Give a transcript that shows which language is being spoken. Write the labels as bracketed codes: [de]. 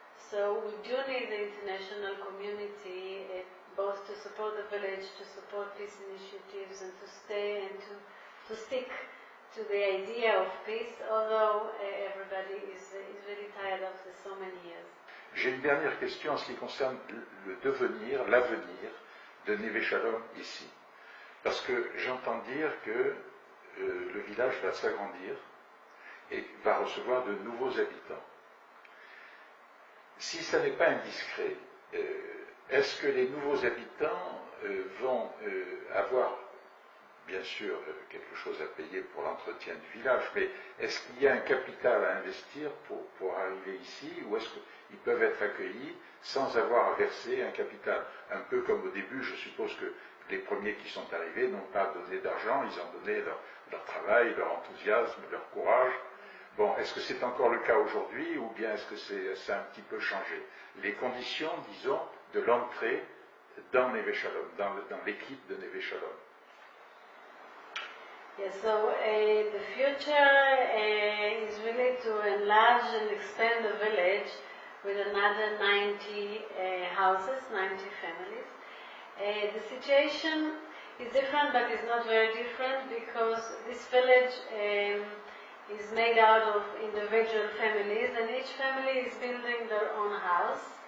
[en] So we do need the international community both to support the village, to support peace initiatives, and to stay and to stick to the idea of peace, although everybody is really tired after so many years. [fr] J'ai une dernière question en ce qui concerne le devenir, l'avenir de Neve Shalom ici. Parce que j'entends dire que le village va s'agrandir et va recevoir de nouveaux habitants. Si ça n'est pas indiscret, est-ce que les nouveaux habitants vont avoir, bien sûr, quelque chose à payer pour l'entretien du village, mais est-ce qu'il y a un capital à investir pour arriver ici, ou est-ce qu'ils peuvent être accueillis sans avoir à verser un capital? Un peu comme au début, je suppose que les premiers qui sont arrivés n'ont pas donné d'argent, ils ont donné leur travail, leur enthousiasme, leur courage. Bon, est-ce que c'est encore le cas aujourd'hui, ou bien est-ce que ça a un petit peu changé? Les conditions, disons, de l'entrée dans Neve Shalom, dans l'équipe de Neve Shalom. [en] Yes, so the future is really to enlarge and expand the village with another 90 houses, 90 families. The situation is different, but it's not very different because this village is made out of individual families, and each family is building their own house.